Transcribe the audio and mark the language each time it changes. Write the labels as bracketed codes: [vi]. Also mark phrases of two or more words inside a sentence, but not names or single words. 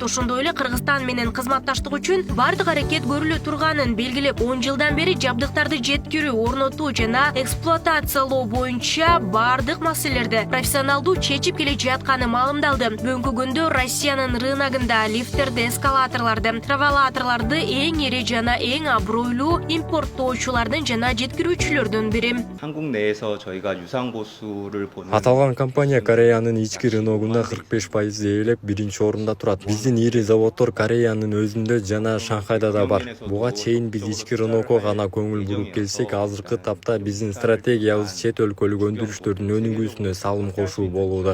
[ky] Ошондой эле Кыргызстан менен кызматташтык үчүн бардык аракет көрүлө турганын белгилеп, 10 жылдан бери жабдыктарды жеткирүү, орнотуу жана эксплуатациялоо боюнча бардык маселелерди профессионалдуу чечип келе жатканы маалымдалды. Бүгүнкү күндө Россиянын рыногунда лифттерди, эскалаторлорду, травелаторлорду эң ири жана эң абройлуу импорттоочулардын жана жеткирүүчүлөрдүн бири. [ko] 한국 내에서 저희가 유상 보수를 보는 [ky] Аталган компания Кореянын ички рыногунда 45% ээлеп, биринчи орунда турат. Биздин ири заводдор Кореянын өзүндө жана Шанхайда да бар. Буга чейин биз ички рынокко гана көңүл буруп келсек, азыркы тапта биздин стратегиябыз чет өлкөлүк өндүрүштөрдүн өнүгүүсүнө салым кошуу болууда.